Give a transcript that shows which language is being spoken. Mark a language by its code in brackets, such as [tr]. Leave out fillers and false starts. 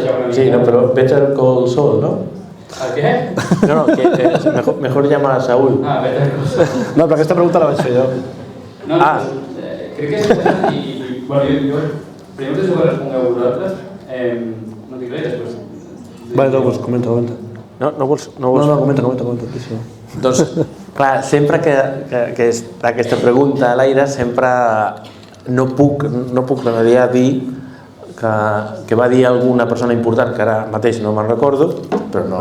[ca] Sí, però Better Call Saul, ¿no? ¿A què? [es] No, que mejor llama a Saúl. [en] Better Call Saul. [ca] No, però aquesta pregunta la vaig fer jo. No, crec que és important i, bueno, jo primer us deixo que respongueu vosaltres, no dic res, després... Vale, doncs comenta. No vols? No, comenta. Doncs, clar, sempre que està aquesta pregunta a l'aire, sempre no puc dir que va dir alguna persona important, que ara mateix no me'n recordo, però no.